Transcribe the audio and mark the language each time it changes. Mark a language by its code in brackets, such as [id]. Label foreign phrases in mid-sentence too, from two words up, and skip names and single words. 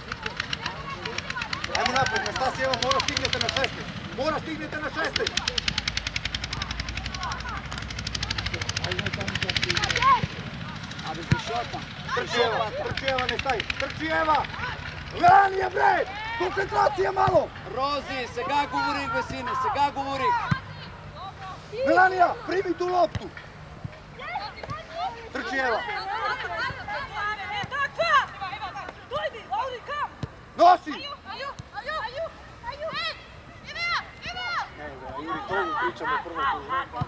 [sr] Ajmo napred, Nastasija, evo mora stignete na šesti! Mora stignete na šesti! A bez šota! Trči Eva, ne staji! Trči Eva! Melanija bre! Koncentracija malo! Rozi, [bg] сега говорих, Весине, сега говорих! [sr] Melanija, primi tu loptu! Trči Eva! Nosi! Juri, to ovu pričamo prvo tu.